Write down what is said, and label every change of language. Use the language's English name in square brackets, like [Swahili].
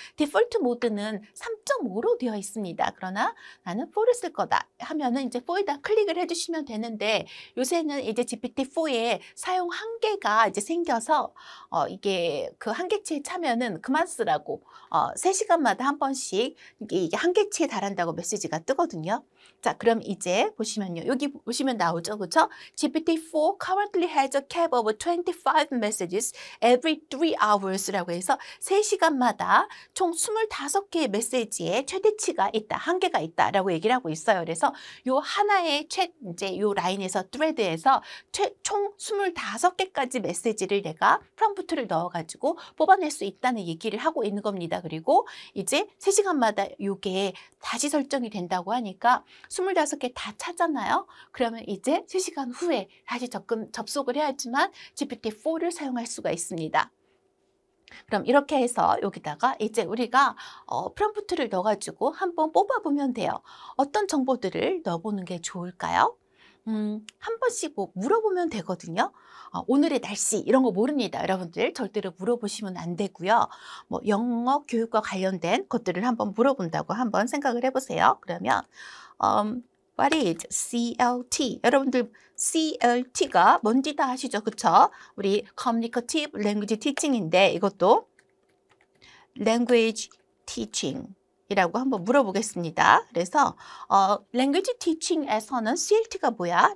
[Korean] 디폴트 모드는 3.5로 되어 있습니다. 그러나 나는 4를 쓸 거다 하면은 이제 4에다 클릭을 해주시면 되는데 요새는 이제 GPT-4에 사용 한계가 이제 생겨서 이게 그 한계치에 차면은 그만 쓰라고 3시간마다 한 번씩 이게 한계치에 달한다고 메시지가 뜨거든요. 자, 그럼 이제 보시면요. 여기 보시면 나오죠. 그렇죠? [English] GPT-4 currently has a cap of 25 messages every 3 hours [Korean] 라고 해서 3시간마다 총 25개의 메시지에 최대치가 있다. 한계가 있다라고 얘기를 하고 있어요. 그래서 요 하나의 이제 요 라인에서 thread에서 총 25개까지 메시지를 내가 프롬프트를 넣어가지고 뽑아낼 수 있다는 얘기를 하고 있는 겁니다. 그리고 이제 3시간마다 요게 다시 설정이 된다고 하니까 25개 다 차잖아요. 그러면 이제 3시간 후에 다시 접속을 해야지만 GPT-4를 사용할 수가 있습니다. 그럼 이렇게 해서 여기다가 이제 우리가 프롬프트를 넣어가지고 한번 뽑아보면 돼요. 어떤 정보들을 넣어보는 게 좋을까요? 한 번씩 뭐 물어보면 되거든요. 오늘의 날씨 이런 거 모릅니다. 여러분들 절대로 물어보시면 안 되고요. 뭐 영어 교육과 관련된 것들을 한번 물어본다고 한번 생각을 해보세요. [English] 그러면 What is CLT? [Korean] 여러분들 CLT가 뭔지 다 아시죠? 그쵸? 우리 Communicative Language Teaching인데 이것도 Language Teaching 이라고 한번 물어보겠습니다. 그래서 Language Teaching에서는 CLT가 뭐야?